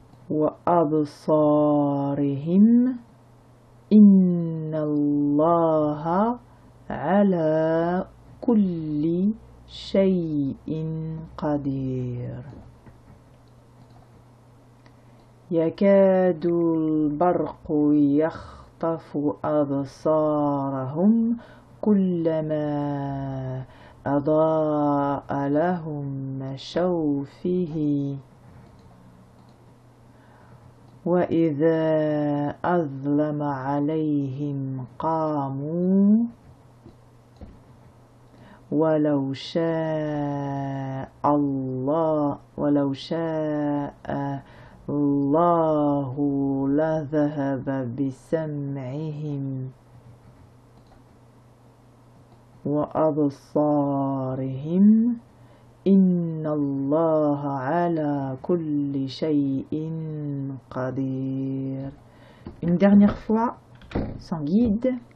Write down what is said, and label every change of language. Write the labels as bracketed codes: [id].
[ar] وأبصارهم إن الله على كل شيء قدير. يكاد البرق يخطف أبصارهم كلما أضاء لهم مشوا فيه وإذا أظلم عليهم قاموا ولو شاء الله لذهب بسمعهم وأبصارهم إن الله على كل شيء قدير. [fr] Une dernière fois, sans guide.